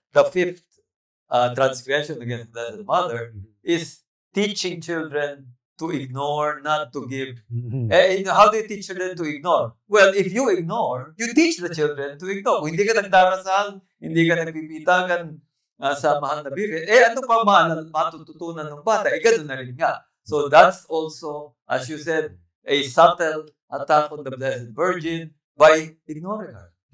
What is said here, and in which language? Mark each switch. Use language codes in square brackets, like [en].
[en] The 5th transgression against the mother is teaching children to ignore, not to give. How do you teach children to ignore? Well, if you ignore, you teach the children to ignore. [tl] Kung hindi ka nagdarasal, hindi ka nagbibitagan sa mahal na Birhen, ano pa matututunan ng bata? Ganun na rin nga. [en] So that's also, as you said, a subtle attack on the Blessed Virgin by ignoring her.